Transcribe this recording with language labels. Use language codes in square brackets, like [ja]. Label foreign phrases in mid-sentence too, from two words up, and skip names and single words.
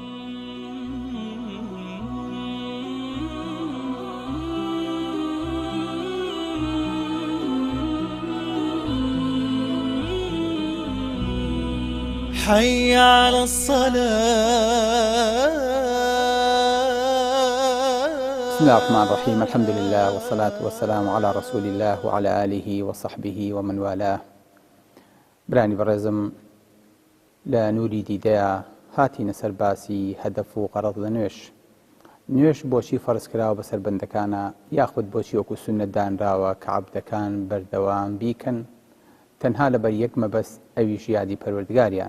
[ar] حي على الصلاة. بسم الله الرحمن الرحيم. الحمد لله والصلاة والسلام على رسول الله وعلى آله وصحبه ومن والاه. [ckb] برانی بەڕێزم لە نووری دیدەیە هاتینە سەر باسی هەدەف و غەرەض لە نوێش بۆچی فەرز کراوە بەسەر بەندەکانە یاخود بۆچی وەکو سوننەت دانراوە کە عەبدەکان بەردەوام بیکەن تەنها لەبەر یەک مەبەست ئەویش یادی پەروەردگاریانە.